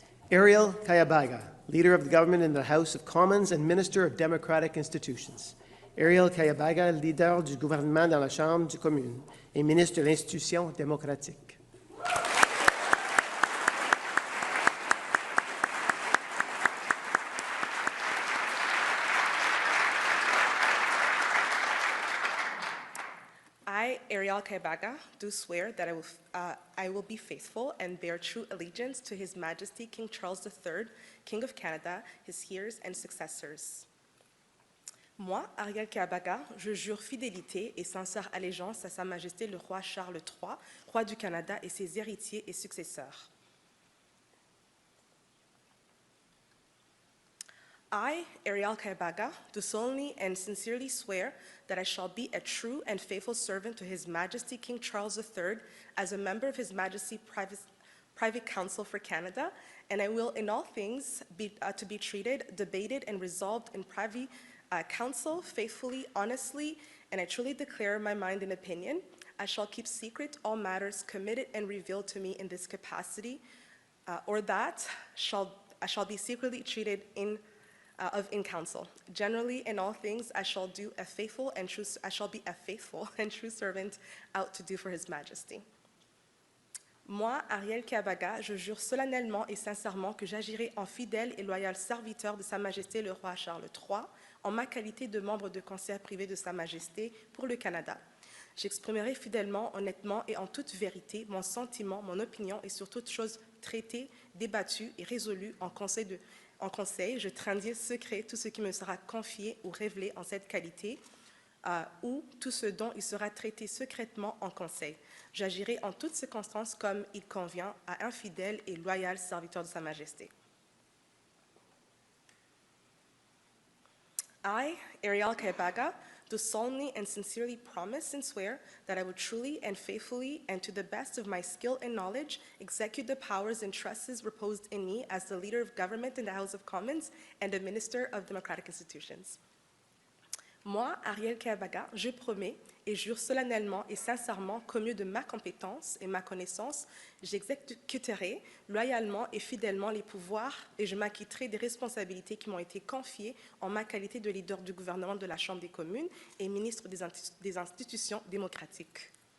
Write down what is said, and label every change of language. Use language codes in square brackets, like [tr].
[en] Ariel Kayabaga, Leader of the Government in the House of Commons and Minister of Democratic Institutions. [fr] Ariel Kayabaga, Leader du gouvernement dans la Chambre des communes et Ministre de l'Institution démocratique. [en] I, Ariel Kayabaga, do swear that I will be faithful and bear true allegiance to His Majesty King Charles III, King of Canada, his heirs and successors. [fr] Moi, Ariel Kayabaga, je jure fidélité et sincère allégeance à Sa Majesté le roi Charles III, roi du Canada et ses héritiers et successeurs. [en] I, Ariel Kayabaga, do solemnly and sincerely swear that I shall be a true and faithful servant to His Majesty King Charles III as a member of His Majesty's Private Council for Canada, and I will in all things be treated, debated, and resolved in private council faithfully, honestly, and I truly declare my mind and opinion. I shall keep secret all matters committed and revealed to me in this capacity, or that I shall be secretly treated in council. Generally, in all things, I shall be a faithful and true servant out to do for His Majesty. [fr] Moi, Ariel Kayabaga, je jure solennellement et sincèrement que j'agirai en fidèle et loyal serviteur de Sa Majesté le roi Charles III, en ma qualité de membre de conseil privé de Sa Majesté pour le Canada. J'exprimerai fidèlement, honnêtement et en toute vérité mon sentiment, mon opinion et sur toute chose traité, débattu et résolu en conseil. Je tiendrai secret tout ce qui me sera confié ou révélé en cette qualité, ou tout ce dont il sera traité secrètement en conseil. J'agirai en toutes circonstances comme il convient à un fidèle et loyal serviteur de Sa Majesté. [en] I, Ariel Kaibaga, do solemnly and sincerely promise and swear that I will truly and faithfully and to the best of my skill and knowledge execute the powers and trusts reposed in me as the leader of government in the House of Commons and a minister of democratic institutions. [fr] Moi, Ariel Kaibaga, je promets et jure solennellement et sincèrement qu'au mieux de ma compétence et ma connaissance, j'exécuterai loyalement et fidèlement les pouvoirs et je m'acquitterai des responsabilités qui m'ont été confiées en ma qualité de leader du gouvernement de la Chambre des communes et ministre des institutions démocratiques.